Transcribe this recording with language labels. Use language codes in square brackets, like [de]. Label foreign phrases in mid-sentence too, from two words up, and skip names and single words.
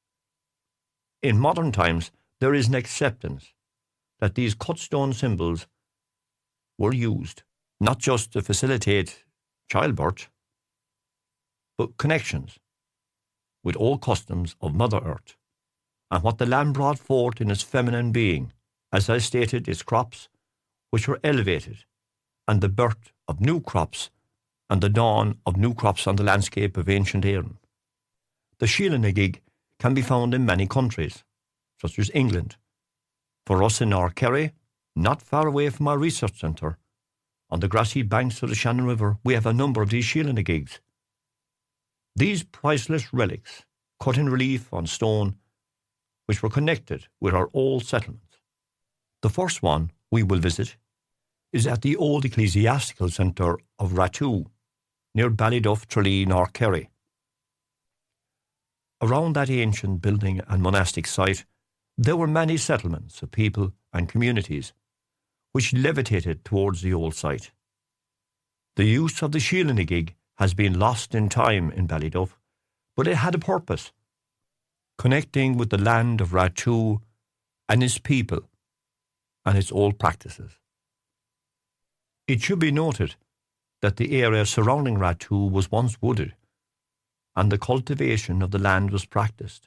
[en] In modern times, there is an acceptance that these cut stone symbols were used not just to facilitate childbirth, but connections with old customs of Mother Earth and what the land brought forth in its feminine being, as I stated, its crops, which were elevated, and the birth of new crops and the dawn of new crops on the landscape of ancient Éireann. The Síle na gig can be found in many countries, such as England. For us in North Kerry, not far away from our research centre, on the grassy banks of the Shannon River, we have a number of these Síle na gigs. These priceless relics, cut in relief on stone, which were connected with our old settlements. The first one we will visit is at the old ecclesiastical centre of Ratoo, near Ballyduff, Tralee, North Kerry. Around that ancient building and monastic site, there were many settlements of people and communities which levitated towards the old site. The use of the Síle na gig has been lost in time in Ballyduff, but it had a purpose, connecting with the land of Ratoo and its people and its old practices. It should be noted that the area surrounding Ratoo was once wooded, and the cultivation of the land was practiced.